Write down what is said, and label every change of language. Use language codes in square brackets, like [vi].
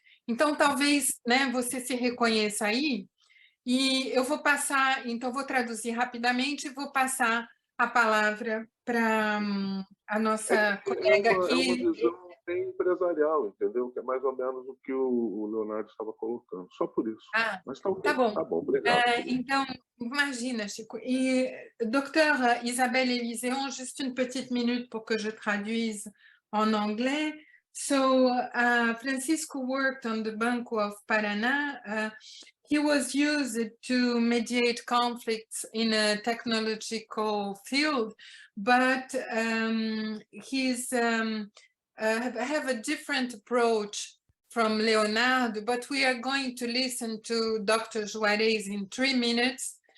[pt] Então, talvez, né, você se reconheça aí, e eu vou passar, então vou traduzir rapidamente e vou passar a palavra para a nossa colega aqui. É uma visão bem empresarial, entendeu? Que é mais ou menos o que o Leonardo estava colocando, só por isso. Ah, mas tá, okay. Tá bom. Tá bom, obrigado. Então, imagina, Chico. [fr] Et docteur Isabelle Eliséon, juste une petite minute pour que je traduise en anglais. [en] So, Francisco worked on the Banco of Paraná. He was used to mediate conflicts in a technological field, but he's have a different approach from Leonardo, but we are going to listen to Dr. Juarez in 3 minutes